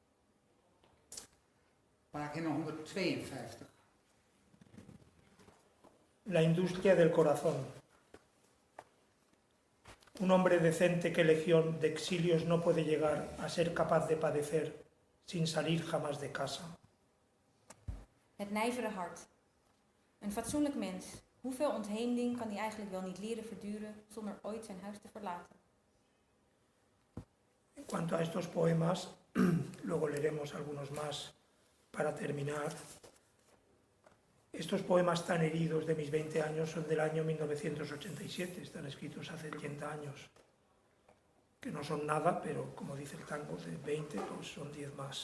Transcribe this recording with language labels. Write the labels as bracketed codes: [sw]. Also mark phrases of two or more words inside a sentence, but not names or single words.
[nl] Pagina 152. [es] La industria del corazón. Un hombre decente que legión de exilios no puede llegar a ser capaz de padecer sin salir jamás de casa. [nl] Het nijvere hart. Een fatsoenlijk mens. Hoeveel ontheemding kan hij eigenlijk wel niet leren verduren zonder ooit zijn huis te verlaten? [es] En cuanto a estos poemas, luego leeremos algunos más para terminar. Estos poemas tan heridos de mis 20 años son del año 1987, están escritos hace 80 años, que no son nada, pero como dice el tango, de 20 pues son 10 más.